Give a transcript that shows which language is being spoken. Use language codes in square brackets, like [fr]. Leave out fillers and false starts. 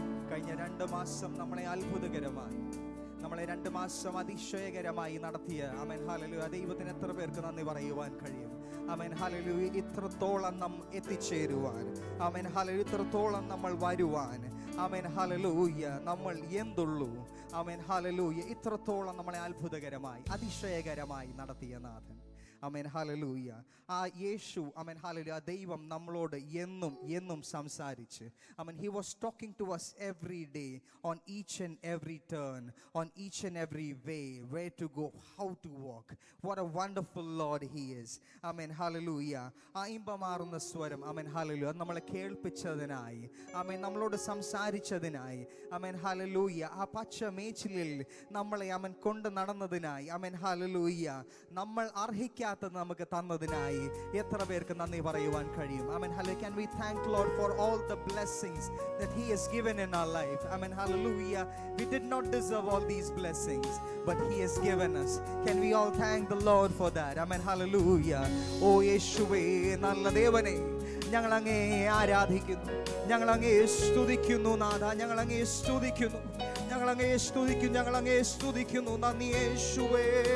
[ml] കഴിഞ്ഞ 2 മാസം നമ്മളെ അത്ഭുതകരമായി, നമ്മളെ 2 മാസം അതിശയകരമായി നടത്തിയ ആമേൻ ഹല്ലേലൂയ ദൈവത്തിന് എത്ര പേർക്ക് നന്ദി പറയുവാൻ കഴിയും? Amen hallelujah. ഇത്രത്തോളം നാം എത്തിച്ചേരുവാൻ, ആമേൻ ഹല്ലേലൂയ ഇത്രത്തോളം നമ്മൾ വരുവാൻ, ആമേൻ ഹല്ലേലൂയ നമ്മൾ എന്തുള്ളൂ, ആമേൻ ഹല്ലേലൂയ ഇത്രത്തോളം നമ്മളെ അത്ഭുതകരമായി അതിശയകരമായി നടത്തിയ നാഥൻ. Amen hallelujah. ആ യേശു ആമേൻ ഹല്ലേലൂയ ദൈവം നമ്മളോട് എന്നും എന്നും സംസാരിച്ച് ആമേൻ [en] he was talking to us every day on each and every turn, on each and every way, where to go, how to walk. What a wonderful Lord he is. [ml] Amen hallelujah. ആ ഇമ്പമാർന്ന സ്വരം amen hallelujah നമ്മളെ കേൾപ്പിച്ചതിനായി, ആമേൻ നമ്മളോട് സംസാരിച്ചതിനായി, amen hallelujah ആ പച്ച മേച്ചിലിൽ നമ്മളെ ആമേൻ കൊണ്ട് നടന്നതിനായി, amen hallelujah നമ്മൾ അർഹിക്കാത്ത ഇല്ലാത്തത് നമുക്ക് തന്നതിനായി എത്ര പേർക്ക് നന്ദി പറയുവാൻ കഴിയും? [en] Amen. Hallelujah. Can we thank Lord for all the blessings that He has given in our life? Amen. Hallelujah. We did not deserve all these blessings, but He has given us. Can we all thank the Lord for that? Amen. Hallelujah. [ml] ഓ യേശുവേ, നല്ല ദേവനേ, ഞങ്ങൾ അങ്ങേ ആരാധിക്കുന്നു, ഞങ്ങൾ അങ്ങേ സ്തുതിക്കുന്നു നാഥ, ഞങ്ങൾ അങ്ങേ സ്തുതിക്കുന്നു, ഞങ്ങൾ അങ്ങേ സ്തുതിക്കുന്നു, ഞങ്ങൾ അങ്ങേ സ്തുതിക്കുന്നു. നന്ദി യേശുവേ.